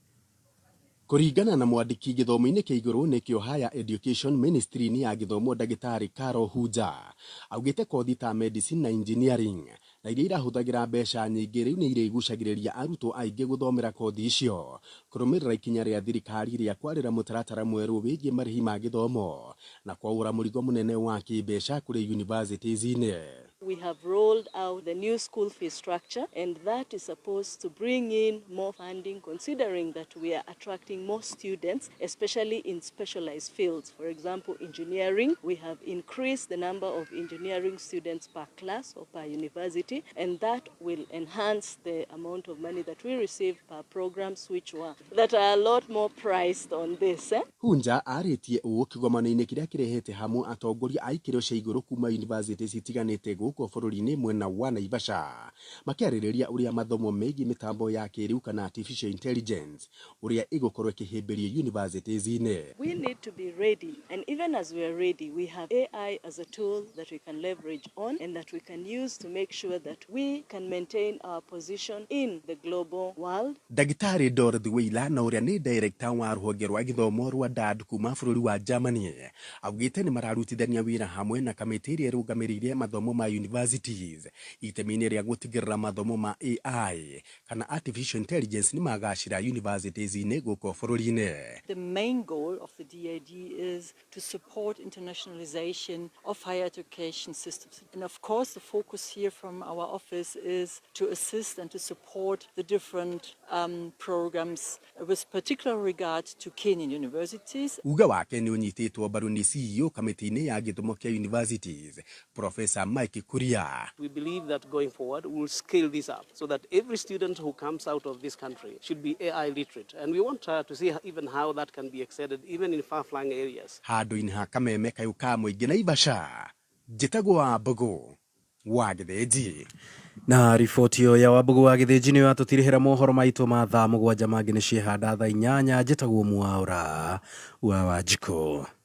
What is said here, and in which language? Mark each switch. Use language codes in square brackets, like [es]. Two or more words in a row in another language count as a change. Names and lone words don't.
[ki] Kũringana na mwandĩki gĩthomo-inĩ kĩa igũrũ nĩkĩo [en] Higher Education Ministry [ki] ya gĩthomo ndagĩtarĩ Carol Hunja augĩte kothi ta medicine na engineering na iria irahũthagĩra mbeca nyingĩ rĩu nĩ irĩgucagĩrĩria arutwo aingĩ gũthomera kothi icio kũrũmĩrĩra ikinya rĩa thirikari rĩa kwarĩra mũtaratara mwerũ wĩgiĩ marĩhi ma gĩthomo na kwaũra mũrigo mũnene wa kĩmbeca kũrĩ universities-inĩ. [en] We have rolled out the new school fee structure, and that is supposed to bring in more funding, considering that we are attracting more students, especially in specialized fields. For example, engineering, we have increased the number of engineering students per class or per university, and that will enhance the amount of money that we receive per programs that are a lot more priced on this. [ki] Hunja aritie kigomano-ini kiria kirehete hamu atongoria aikiro cia iguru kuma university citiganite guko bururi-ini mwena wa Naivasha makiaririria uria mathomo meigi mitambo ya kiriu kana [en] artificial intelligence [ki] uria igukorwo ikihimbiria universities-ini. [en] We need to be ready, and even as we are ready, we have AI as a tool that we can leverage on and that we can use to make sure that we can maintain our position in the global world. [ki] Dagitari Dorothy Wheeler na uria ni director wa ruhonge rwa githomo rwa DAD kuma bururi wa Germany augite ni mararutithania wira hamwe na kamiti iria irungamiririe mathomo ma universities itemi-ini ria gutigirira mathomo ma AI kana [en] artificial intelligence [ki] ni magacira universities-ini guko bururi-ini. [en] The main goal of the DAD is to support internationalization of higher education systems, and of course the focus here from our office is to assist and to support the different programs with particular regard to Kenyan universities. [ki] Uga wake ni unyititwo mbaru ni CEO kamiti-ini ya githomo kia universities Professor Mike Kuria. [en] We believe that going forward we will scale this up so that every student who comes out of this country should be AI literate, and we want to see even how that can be extended even in far-flung areas. [ki] Handu-ini ha Kameme kayuka muingi Naivasha njitagwo Wambugu wa Githĩnji. Na riboti ya Wambugu wa Githĩnji nĩ watutirihira mohoro maitu ma thaa 7 mangĩ nĩ ciehanda thaa 8 njĩtagwo Mwaura wa Wanjikũ.